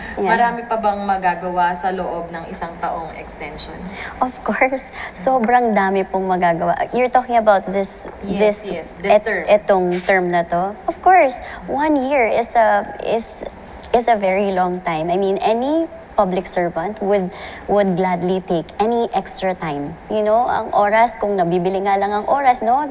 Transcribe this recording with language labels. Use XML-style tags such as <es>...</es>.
<tl>Marami pa bang magagawa sa loob ng isang taong extension? Of course, sobrang dami pong magagawa.</tl> <en>You're talking about this term.</en> <tl>Etong term na to.</tl> <en>Of course, 1 year is a very long time. I mean, any public servant would gladly take any extra time.</en> <tl>You know, ang oras, kung nabibili nga lang ang oras, no?</tl>